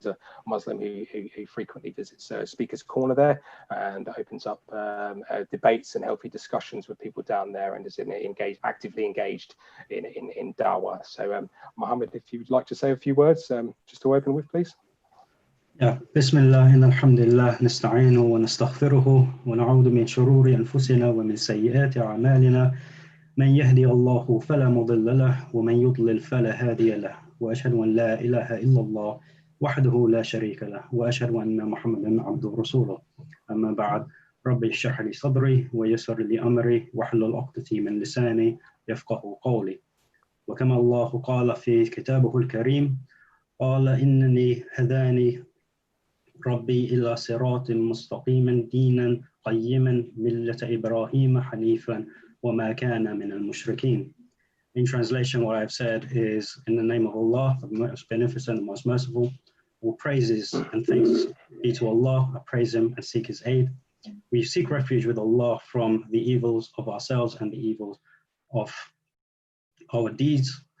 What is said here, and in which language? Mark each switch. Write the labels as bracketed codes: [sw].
[en] He's a Muslim who frequently visits Speaker's Corner there and opens up debates and healthy discussions with people down there, and is actively engaged in dawah. So Mohammed, if you would like to say a few words just to open with, please. Yeah. [ar] بسم الله إن الحمد لله نستعينه ونستغفره ونعوذ من شرور أنفسنا ومن سيئات أعمالنا من يهدي الله فلا مضل له ومن يضلل فلا هادي له وأشهد أن لا إله إلا الله وحده لا شريك له وأشهد أن محمدا عبده ورسوله أما بعد ربي اشرح لي صدري ويسر لي أمري واحلل عقدة من لساني يفقه قولي وكما الله قال في كتابه الكريم قال إنني هداني ربي إلى صراط مستقيم دينا قيما ملة إبراهيم حنيفا وما كان من المشركين. [en] In translation, what I've said is, in the name of Allah, the most beneficent and most merciful, all praises and thanks be to Allah. I praise Him and seek His aid. We seek refuge with Allah from the evils of ourselves and the evils of our deeds.